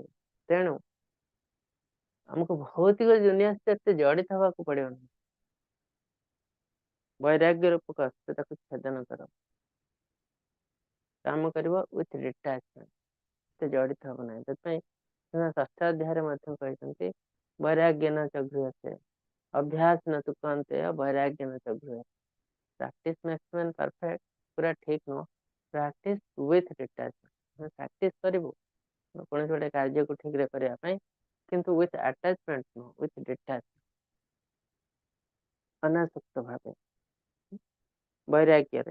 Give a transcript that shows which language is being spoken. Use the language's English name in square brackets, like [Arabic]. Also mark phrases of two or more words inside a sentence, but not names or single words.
[Odia] ତେଣୁ ଆମକୁ ଭୌତିକ ଦୁନିଆ ସହିତ ଏତେ ଜଡ଼ିତ ହେବାକୁ ପଡିବ ନାହିଁ। ବୈରାଗ୍ୟ ରୂପକ ଅସ୍ତ୍ର, ତାକୁ ଛେଦନ କର। କାମ କରିବ [English] with detachment, [Odia] ଏତେ ଜଡ଼ିତ ହବ ନାହିଁ। ସେଥିପାଇଁ ସେମାନେ ଷଷ୍ଠ ଅଧ୍ୟାୟରେ ମଧ୍ୟ କହିଛନ୍ତି [Sanskrit] ବୈରାଗ୍ୟ ନ ଚ ଗୃହ୍ୟତେ, ଅଭ୍ୟାସ न तु कौन्तेय ବୈରାଗ୍ୟ न ଚ ଗୃହ୍ୟତେ। [English] practice makes man perfect [Odia] ପୁରା ଠିକ ନୁହଁ, [English] practice with detachment. [Odia] ପ୍ରାକ୍ଟିସ କରିବୁ କୌଣସି ଗୋଟେ କାର୍ଯ୍ୟକୁ ଠିକରେ କରିବା ପାଇଁ, କିନ୍ତୁ [English] with attachment [Odia] ନୁହଁ, [English] with detachment, [Odia] ଅନାସକ୍ତ ଭାବେ, ବୈରାଗ୍ୟରେ।